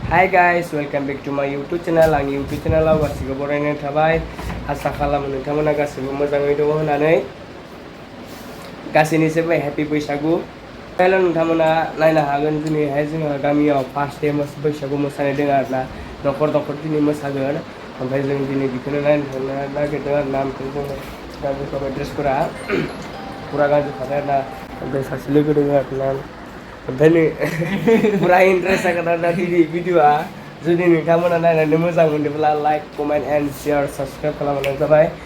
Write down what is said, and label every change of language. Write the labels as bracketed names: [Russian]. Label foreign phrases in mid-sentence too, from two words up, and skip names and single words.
[English] Hi guys, welcome back to my YouTube channel. [Bodo] Ang YouTube channel गासिबो बरायनाय थाबाय आसा खालामो नोंथांमोना गासिबो मोजाङै दङ होननानै गासैनिसिमबो हैप्पी बैसागु हेल' नोंथांमोना नायनो हागोन दिनैहाय जोङो गामियाव [English] first day [Bodo] बैसागु मोसानाय दङ आरोना न'खर न'खर दिनै मोसागोन ओमफ्राय जों दिनै बेखौनो नायनो थांनो नागिरदों आरोना ओमफ्राय जोङो गानजोबखाबाय ड्रेसफोरा फुरा गानजोबखाबाय आरोना ओमफ्राय सासे लोगो दङ आरोना ओमफ्राय नै फुरा इन्ट्रेस्ट जागोन आरोना दिनै भिडिअ'आ जुदि नोंथांमोना नायनानै मोजां मोनदोंब्ला [English] like comment and share subscribe [Bodo] खालामनाय जाबाय